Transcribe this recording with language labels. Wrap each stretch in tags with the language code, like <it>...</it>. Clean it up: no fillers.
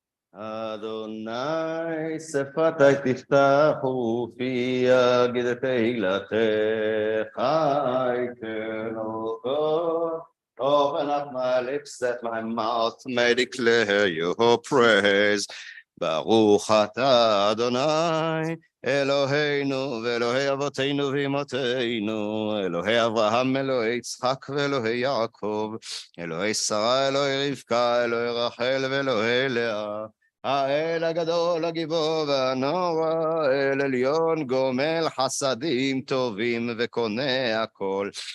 <he>Adonai שפתי תפתח ופי יגיד תהילתך</he> <en>eternal God. Open up my lips that my mouth may declare your praise.</en> <he>ברוך אתה אדוני אלוהינו ואלוהי אבותינו ואמותינו, אלוהי אברהם, אלוהי יצחק ואלוהי יעקב, אלוהי שרה, אלוהי רבקה, אלוהי רחל ואלוהי לאה. האל הגדול, הגיבור והנורא, אל עליון גומל חסדים טובים וקונה הכל.</he>